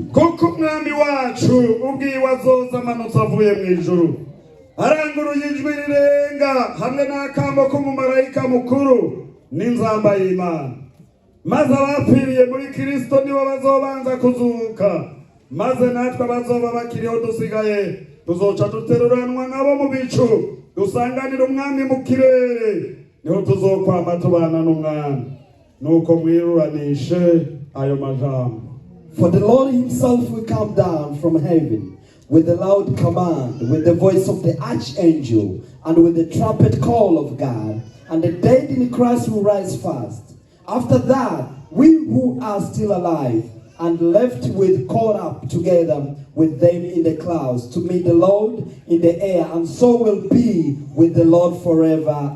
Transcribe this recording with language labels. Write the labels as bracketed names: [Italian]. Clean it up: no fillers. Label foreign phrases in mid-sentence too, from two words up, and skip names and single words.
[Rundi] Kuko umwami wacu ubwiwe azoza amanutse avuye mu ijuru aranguruye ijwi rirenga hamwe n'akamo k'umumarayika mukuru n'inzamba y'Imana, maze abapfiriye muri Kristo nibo bazobanza kuzuka, maze natwe abazoba bakiriho dusigaye tuzoca duteruranwa nabo mu bicu dusanganira umwami mu kirere, niho tuzokwama tubana n'umwami. Nuko mwiruranishe ayo majambo. [English] For the Lord himself will come down from heaven with a loud command, with the voice of the archangel, and with the trumpet call of God, and the dead in Christ will rise first. After that, we who are still alive and left will caught up together with them in the clouds to meet the Lord in the air, and so will be with the Lord forever.